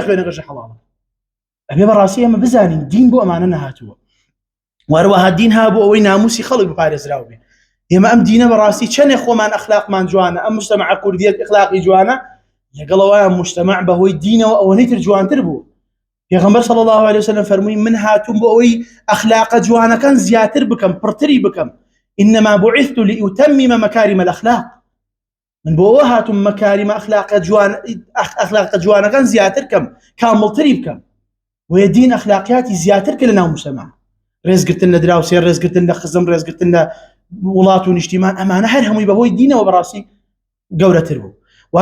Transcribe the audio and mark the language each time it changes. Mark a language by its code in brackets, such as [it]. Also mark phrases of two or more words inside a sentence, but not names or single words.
[ckb] خوێنەکەش حەڵاڵە ئەبێ بەڕاستی ئێمە بزانین دین بۆ ئەمانە نەهاتووە واروەها دین ها بۆ ئەوەی ناموسی خەڵک بپارێزراو بێ ئێمە ئەم دینە بەڕاستی چەندێ خۆمان ئەخلاقمان جوانە ئەم مجتەمەع کوردیەک ئەخلاقی جوانە لەگەڵەوەیان مجتەمەع بەهۆی دینەوە ئەوەنەی تر جوانتر بوو پێغەمبەر [ar] صلی الله عليه وسلم [ckb] فەرمووی من هاتووم بۆ ئەوەی ئەخلاقە جوانەکان زیاتر بکەم پڕتری بکەم [ar] إنما بعثت لأتمم مكارم الأخلاق [ckb] من بۆ ئەوە هاتووم مەکاریمە ئەخلاقە جوانەکان زیاتر کەم کامڵتری بکەم بۆیە دین ئەخلاقیاتی زیاتر کە لە ناو مجتەمەع ڕێزگرتن لە دراوسێ ڕێزگرتن لە خزم ڕێزگرتن لە وڵات و نیشتیمان ئەمانە هەر هەمووی بەهۆی دینەوە بەڕاستی گەورەتر بوو و